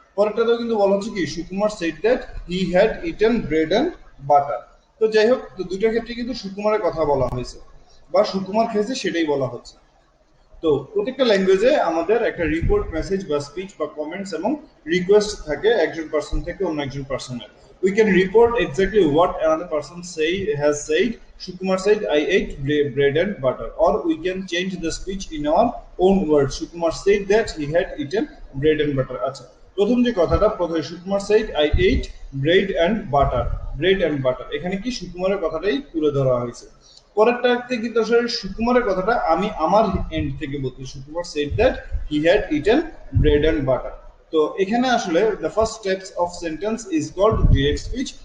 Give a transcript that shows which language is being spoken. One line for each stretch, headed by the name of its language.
Bangla: পরেরটাতেও কিন্তু বলা হচ্ছে কি
English: Sukumar said that he had eaten bread and butter.
Bangla: তো যাই হোক, তো দুইটার ক্ষেত্রে কিন্তু সুকুমারের কথা বলা হয়েছে বা সুকুমার খেয়েছে সেটাই বলা হচ্ছে। তো প্রত্যেকটা ল্যাঙ্গুয়েজে আমাদের একটা রিপোর্ট মেসেজ বা স্পিচ বা কমেন্টস এবং রিকোয়েস্ট থাকে একজন পার্সন থেকে অন্য একজন পার্সনের।
English: We can report exactly what another person has said. Shukumar said, "I ate bread and butter." Or we can change the speech in our own words. Shukumar said that he had eaten bread and butter.
Bangla: আচ্ছা, প্রথম যে কথাটা, প্রথমে
English: Sukumar said, "I ate bread and butter." Bread and butter,
Bangla: এখানে কি সুকুমারের কথাটাই তুলে ধরা হয়েছে। পরেরটাতে কিন্তু আসলে সুকুমারের কথাটা আমি আমার এন্ড থেকে বলছি।
English: Sukumar said that he had eaten bread and butter.
Bangla: তো এখানে আসলে
English: The first steps of sentence is called direct speech.